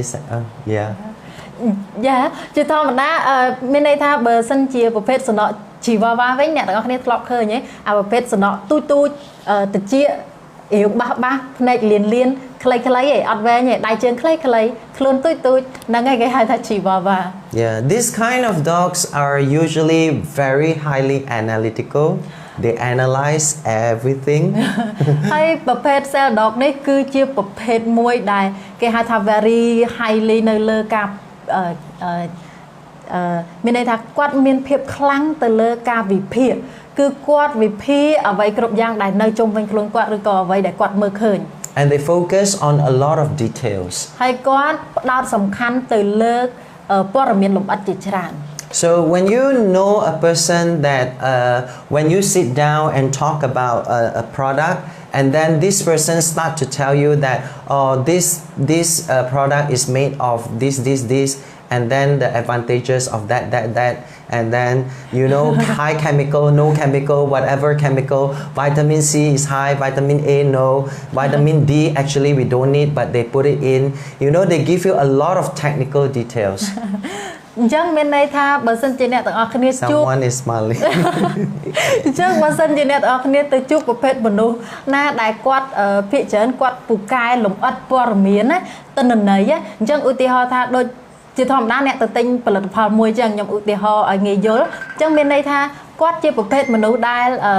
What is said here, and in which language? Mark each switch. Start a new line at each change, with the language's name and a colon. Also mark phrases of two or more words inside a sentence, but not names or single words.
English: Yeah.
Khmer: ជាធម្មតាមានន័យថាបើសិនជាប្រភេទសំណក់ Chihuahua វិញអ្នកទាំងអស់គ្នាធ្លាប់ឃើញទេអាប្រភេទសំណក់ទូចតិចរាវបាសភ្នែកលៀនខ្លីៗឯងអត់វែងទេដៃជើងខ្លីខ្លួនទូចហ្នឹងឯងគេហៅថា Chihuahua.
English: Yeah, this kind of dogs are usually very highly analytical. They analyze everything.
Khmer: ហើយប្រភេទ
English: cell dog
Khmer: នេះគឺជាប្រភេទមួយដែលគេហៅថា
English: very highly
Khmer: នៅលើការមានន័យថាគាត់មានភាពខ្លាំងទៅលើការវិភាគគឺគាត់វិភាគអ្វីគ្រប់យ៉ាងដែលនៅជុំវិញខ្លួនគាត់ឬក៏អ្វីដែលគាត់មើលឃើញ
English: And they focus on a lot of details.
Khmer: ហើយគាត់ផ្ដោតសំខាន់ទៅលើព័ត៌មានលម្អិតជាច្រើន
English: So when you know a person that when you sit down and talk about a product and then this person start to tell you that this product is made of this and then the advantages of that and then you know high chemical, no chemical, whatever chemical, vitamin C is high, vitamin A no, vitamin D actually we don't need but they put it in, you know they give you a lot of technical details.
Khmer: អញ្ចឹងមានន័យថាបើសិនជាអ្នកទាំងអស់គ្នាជួប
English: Someone is smiling.
Khmer: អញ្ចឹងបើសិនជាអ្នកទាំងអស់គ្នាទៅជួបប្រភេទមនុស្សណាដែលគាត់ភាគច្រើនគាត់ពូកែលម្អិតព័ត៌មានណាទិន្នន័យអញ្ចឹងឧទាហរណ៍ថាដូចជាធម្មតាអ្នកទៅទិញផលិតផលមួយអញ្ចឹងខ្ញុំឧទាហរណ៍ឲ្យងាយយល់អញ្ចឹងមានន័យថាគាត់ជាប្រភេទមនុស្សដែល